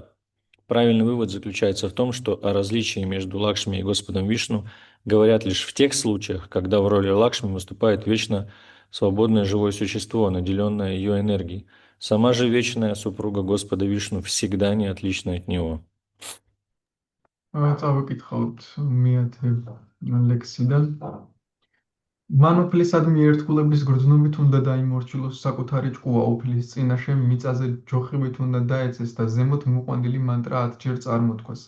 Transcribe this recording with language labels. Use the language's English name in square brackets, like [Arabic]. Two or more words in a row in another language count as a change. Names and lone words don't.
[Russian] Правильный вывод заключается в том, что о различии между Лакшми и Господом Вишну говорят лишь в тех случаях, когда в роли Лакшми выступает вечно свободное живое существо, наделенное ее энергией. Сама же вечная супруга Господа Вишну всегда не отлична от него. [Georgian] წავიკითხავთ მეათე ლექსიდან. მან უფლისადმი ერთგულების გრძნობით უნდა დაიმორჩილოს საკუთარი ჭკუა უფლის წინაშე მიწაზე ჯოხივით უნდა დაეცეს და ზემოთ მოყვანილი მანტრა 10 ჯერ წარმოთქვას.